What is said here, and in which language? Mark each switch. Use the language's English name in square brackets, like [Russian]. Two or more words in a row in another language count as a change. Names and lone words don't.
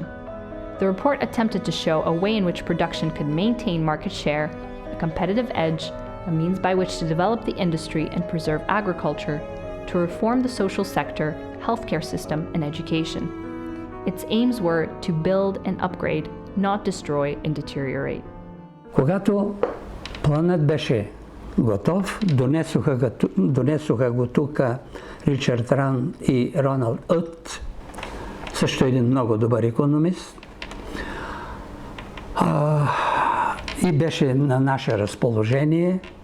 [English] The report attempted to show a way in which production could maintain market share, a competitive edge, a means by which to develop the industry and preserve agriculture, to reform the social sector, healthcare system, and education. Its aims were to build and upgrade, not destroy and deteriorate. [Bulgarian] Когато планът беше готов, донесоха го тук Ричард Ран и Роналд Ът, също един много добър икономист, и беше на наше разположение.